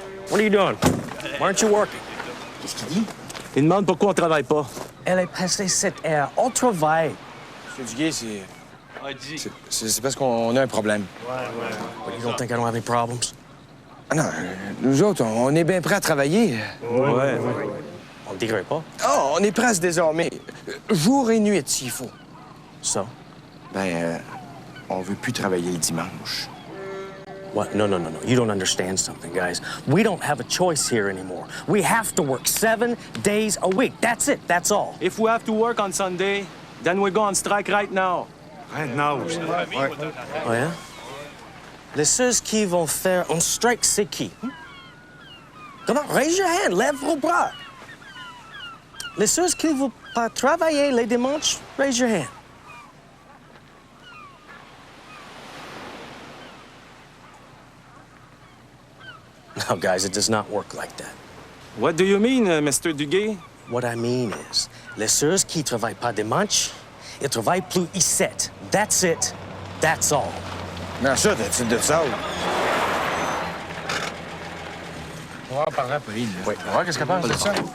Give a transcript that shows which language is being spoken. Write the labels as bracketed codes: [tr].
[en] What are you doing? Why aren't you working? [fr] Qu'est-ce qu'il dit? Il demande pourquoi on travaille pas. Elle est passée cette heure. On travaille. Monsieur Duguay, c'est parce qu'on a un problème. [en] But you don't think I don't have any problems? [fr] Ah non, nous autres, on est bien prêts à travailler. Ouais. On le dirait pas. Oh, on est prêts à se désarmer. Jour et nuit, s'il faut. [en] So? [fr] On veut plus travailler le dimanche. [en] What? No. You don't understand something, guys. We don't have a choice here anymore. We have to work 7 days a week. That's it. That's all. If we have to work on Sunday, then we go on strike right now. Right now, ouais. Oh, yeah? [fr] Les ceux qui vont faire un strike, c'est qui? Comment? [en] Raise your hand. [fr] Lève vos bras. Les ceux qui ne vont pas travailler les dimanches, [en] raise your hand. No, guys, it does not work like that. What do you mean, Mr. Duguay? What I mean is, [fr] les ceux qui travaillent pas dimanche, ils travaillent plus ici. [en] That's it. That's all. [fr] Non, ça, t'as-tu de ça? On va en parler à Pauline. Oui. On va voir qu'est-ce qu'elle pense de ça.